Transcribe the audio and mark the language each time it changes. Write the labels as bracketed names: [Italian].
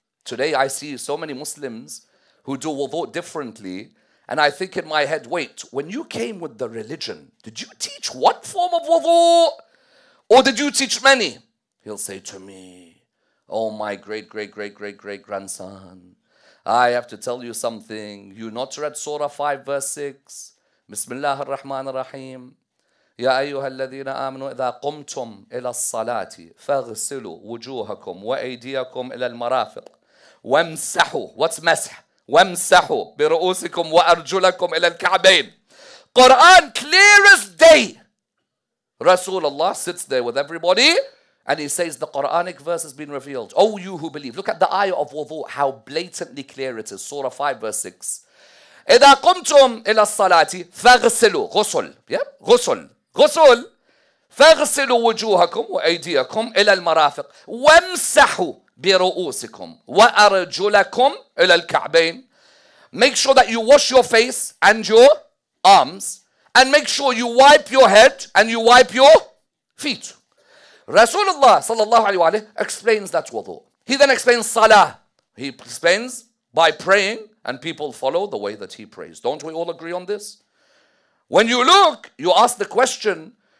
[English] Today I see so many Muslims who do wudu differently, and I think in my head, wait, when you came with the religion, did you teach one form of wudu? Or did you teach many? He'll say to me, oh my great-great-great-great-great-grandson, I have to tell you something. You not read Surah 5 verse 6. [Arabic] Bismillah ar-Rahman ar-Rahim. يا أيها الذين آمنوا إذا قمتم إلى الصلاة فاغسلوا وجوهكم وأيديكم إلى المرافق وامسحوا. [English] What's مسح? [Arabic] وامسحوا برؤوسكم وأرجلكم إلى الكعبين. [English] Quran clear as day. Rasulullah sits there with everybody and he says the Quranic verse has been revealed. Oh, you who believe. Look at the ayah of wudu, how blatantly clear it is. Surah 5 verse 6. [Arabic] إذا قمتم إلى الصلاة فاغسلوا. غسل. Yeah? غسل. غسل. فاغسلوا وجوهكم وأيديكم إلى المرافق وامسحوا برؤوسكم وأرجلكم إلى الكعبين. [English] Make sure that you wash your face and your arms, and make sure you wipe your head and you wipe your feet. Rasulullah sallallahu alaihi wasallam explains that wudu. He then explains salah. He explains by praying, and people follow the way that he prays. Don't we all agree on this? When you look, you ask the question,